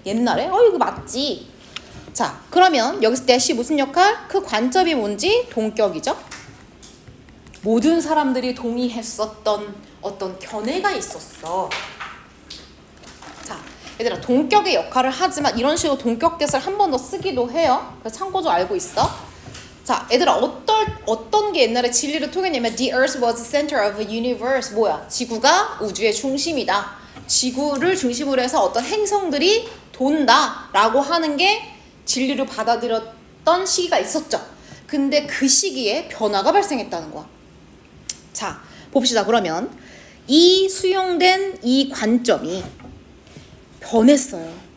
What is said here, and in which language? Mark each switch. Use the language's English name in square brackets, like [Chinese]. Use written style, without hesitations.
[Korean] 옛날에 이거 맞지. 자, 그러면 여기서 대시 무슨 역할? 그 관점이 뭔지 동격이죠. 모든 사람들이 동의했었던 어떤 견해가 있었어. 자, 얘들아, 동격의 역할을 하지만 이런 식으로 동격대사를 한 번 더 쓰기도 해요. 그래서 참고 좀 알고 있어. 자, 얘들아, 어떤 게 옛날에 진리를 통했냐면 [English] The Earth was the center of the universe. [Korean] 뭐야? 지구가 우주의 중심이다. 지구를 중심으로 해서 어떤 행성들이 돈다 라고 하는 게 진리를 받아들였던 시기가 있었죠. 근데 그 시기에 변화가 발생했다는 거야. 자, 봅시다. 그러면 이 수용된 이 관점이 변했어요.